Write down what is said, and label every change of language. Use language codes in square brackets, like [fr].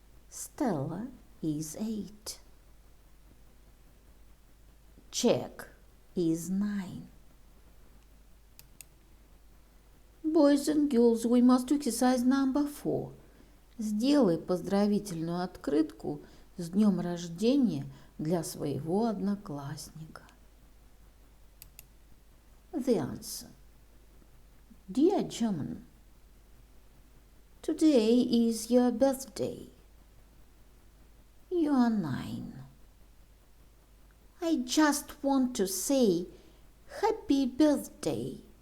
[en] Stella is 8. Jack is 9. Boys and girls, we must do exercise number 4. [ru] Сделай поздравительную открытку с днем рождения для своего одноклассника. [en] The answer: Dear John, today is your birthday. You are 9. I just want to say happy birthday.